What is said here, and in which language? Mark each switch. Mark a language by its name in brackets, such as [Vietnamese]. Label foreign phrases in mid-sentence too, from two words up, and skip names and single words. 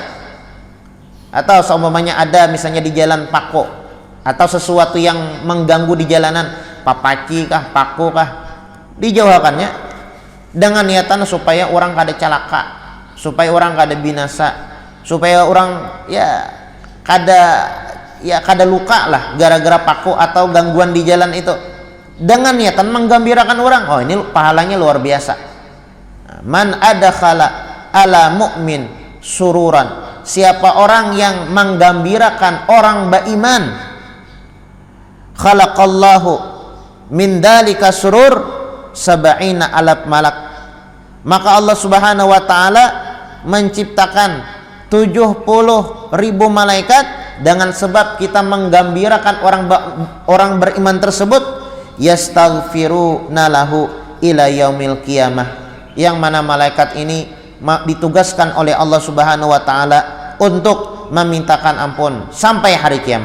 [Banjar] Atau seumpamanya ada misalnya di jalan Pako atau sesuatu yang mengganggu di jalanan, papaci kah, paku kah, dijauhkannya dengan niatan supaya orang kada celaka, supaya orang kada binasa, supaya orang kada luka lah gara-gara paku atau gangguan di jalan itu, dengan niatan menggembirakan orang. [Indonesian] Oh, ini pahalanya luar biasa. [Arabic] Man adkhala ala mu'min sururan. [Indonesian] Siapa orang yang menggembirakan orang beriman, [Arabic] khalaqallahu min dalika surur sab'ina alaf malak. [Indonesian] Maka [Arabic] Allah Subhanahu wa taala [Indonesian] menciptakan 70.000 malaikat dengan sebab kita menggembirakan orang beriman tersebut, [Arabic] yastaghfiruna lahu ila yaumil qiyamah, [Indonesian] yang mana malaikat ini ditugaskan oleh [Arabic] Allah Subhanahu wa taala [Indonesian] untuk memintakan ampun sampai hari kiamat.